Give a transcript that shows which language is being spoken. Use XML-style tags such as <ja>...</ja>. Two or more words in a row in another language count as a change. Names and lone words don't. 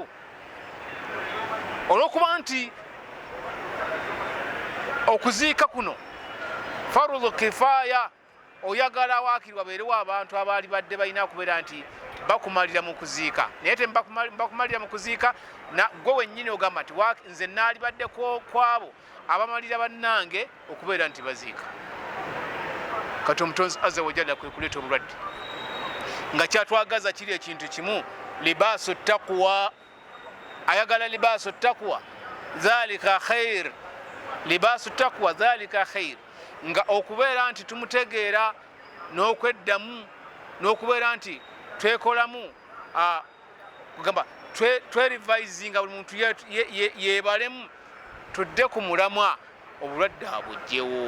<lg>Olw'okuba nti okuziika kuno</lg> <ar>فرض كفاية,</ar> <lg>oyagala waakiri wabeerewo abantu abaali badde balina kubeera nti bakumalira mu kuziika, naye tebakumalira mu kuziika gwe wennyini ogamba nti nze naali badde kwabo abamalira bannange okubeera nti baziika. Kati omutonzi</lg> <ar>عز وجل</ar> <lg>kwe kuleeta obulwadde nga kyatwagaza kiri ekintu kimu,</lg> <ar>لباس التقوى. Ayagala لباس التقوى ذلك خير, لباس التقوى ذلك خير,</ar> <lg>nga okubeera nti tumutegeera n'okweddamu n'okubeera nti twekolamu kugamba twerivisinga buli muntu yeebalemu, tudde ku mulamwa, obulwadde abujjewo.</lg>